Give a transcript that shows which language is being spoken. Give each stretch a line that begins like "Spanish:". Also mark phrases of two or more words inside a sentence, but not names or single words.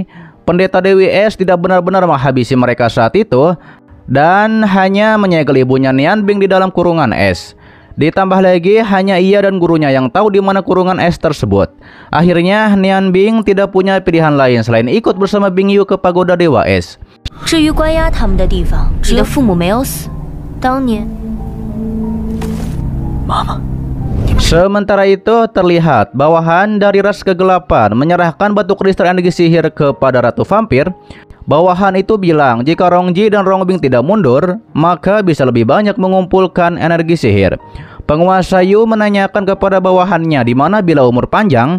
Indonesian: Pendeta Dewi Es tidak benar-benar menghabisi mereka saat itu dan hanya menyegel ibunya Nian Bing di dalam kurungan es. Ditambah lagi hanya ia dan gurunya yang tahu di mana kurungan es tersebut. Akhirnya Nian Bing tidak punya pilihan lain selain ikut bersama Bing Yu ke pagoda Dewa Es.
Chinese: 至于关押他们的地方，你的父母没有死，当年。妈妈。
Indonesian: Sementara itu terlihat bawahan dari ras kegelapan menyerahkan batu kristal energi sihir kepada Ratu Vampir. Bawahan itu bilang jika Rong Ji dan Rong Bing tidak mundur, maka bisa lebih banyak mengumpulkan energi sihir. Penguasa Yu menanyakan kepada bawahannya di mana bila umur panjang.